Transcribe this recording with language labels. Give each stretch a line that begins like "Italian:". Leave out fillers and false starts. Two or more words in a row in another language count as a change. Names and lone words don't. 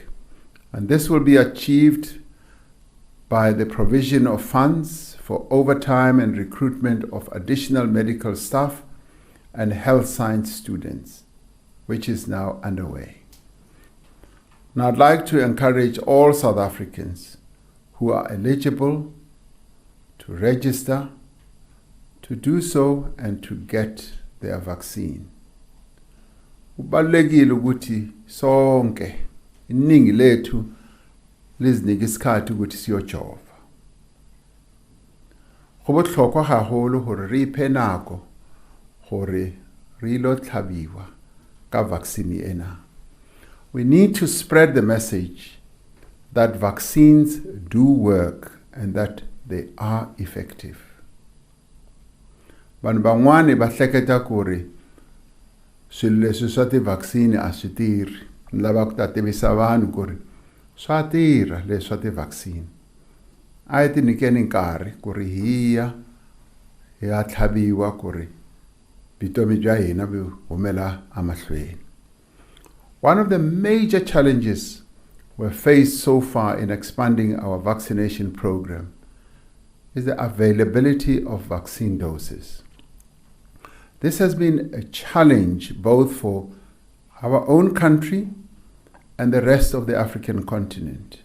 English: And this will be achieved by the provision of funds for overtime and recruitment of additional medical staff and health science students, which is now underway. Now I'd like to encourage all South Africans who are eligible to register, to do so and to get their vaccine.
Zulu: Kubalulekile ukuthi sonke iningi lethu lizinike isikhathi ukuthi siyojova.
Southern Sotho: Go botlhokwa haholo hore re iphe nako hore re ilo tlhabiwa ka vaccine ena.
English: We need to spread the message that vaccines do work and that they are effective.
Tsonga: Vanhu van'wana va hleketa ku ri swilo leswi swa ti-vaccine a swi tirhi. Ni lava ku ta tivisa vanhu ku ri swa tirha leswi swa ti-vaccine. A hi ti nyikeni nkarhi ku ri hi ya tlhabiwa ku ri vutomi bya hina byi humela emahlweni.
English: One of the major challenges we've faced so far in expanding our vaccination program is the availability of vaccine doses. This has been a challenge both for our own country and the rest of the African continent.